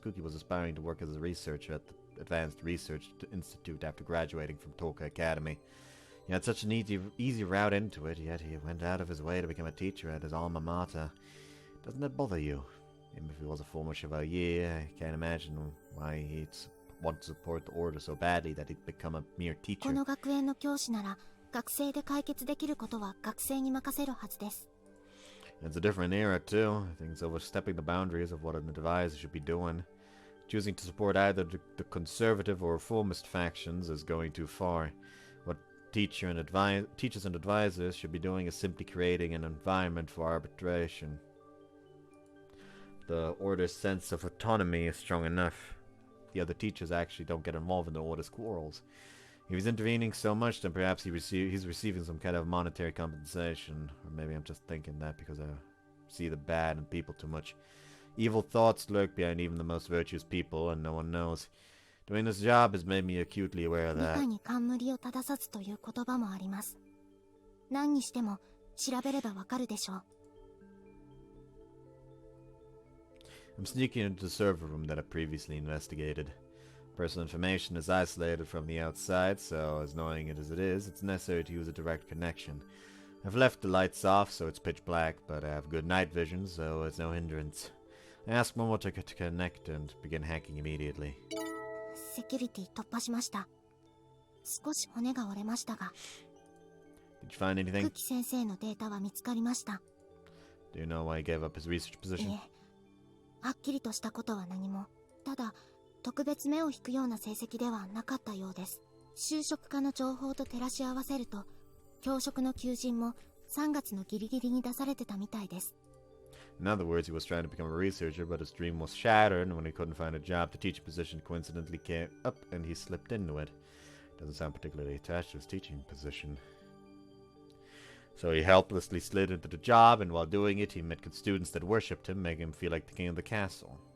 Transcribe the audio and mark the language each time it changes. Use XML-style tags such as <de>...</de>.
<en>Kuki was aspiring to work as a researcher at the Advanced Research Institute after graduating from Toka Academy. He had such an easy route into it, yet he went out of his way to become a teacher at his alma mater. Doesn't that bother you? Even if he was a former chevalier, I can't imagine why he'd want to support the order so badly that he'd become a mere teacher.</en> <ja>この学園の教師なら学生で解決できることは学生に任せるはずです.</ja> <en>It's a different era too. I think it's overstepping the boundaries of what an advisor should be doing. Choosing to support either the conservative or reformist factions is going too far. What teachers and advisors should be doing is simply creating an environment for arbitration. The order's sense of autonomy is strong enough. The other teachers actually don't get involved in the order's quarrels. If he's intervening so much, then perhaps he's receiving some kind of monetary compensation. Or maybe I'm just thinking that because I see the bad in people too much. Evil thoughts lurk behind even the most virtuous people, and no one knows. Doing this job has made me acutely aware of that.</en> <ja>理解に冠を正さずという言葉もあります。何にしても調べればわかるでしょう。</ja> <en>I'm sneaking into the server room that I previously investigated. Personal information is isolated from the outside, so as annoying as it is, it's necessary to use a direct connection. I've left the lights off, so it's pitch black, but I have good night vision, so it's no hindrance. I ask Momo to connect and begin hacking immediately.</en> <ja>セキュリティ突破しました。少し骨が折れましたが。</ja> <en>Did you find anything?</en> <ja>クキ先生のデータは見つかりました。</ja> <en>Do you know why he gave up his research position?</en> <ja>いえ、はっきりとしたことは何も。ただ、特別目を引くような成績ではなかったようです。就職課の情報と照らし合わせると、教職の求人も3月のギリギリに出されてたみたいです。</ja> <en>In other words, he was trying to become a researcher, but his dream was shattered, and when he couldn't find a job, the teacher position coincidentally came up, and he slipped into it. Doesn't sound particularly attached to his teaching position. So he helplessly slid into the job, and while doing it, he met good students that worshipped him, making him feel like the king of the castle.</en>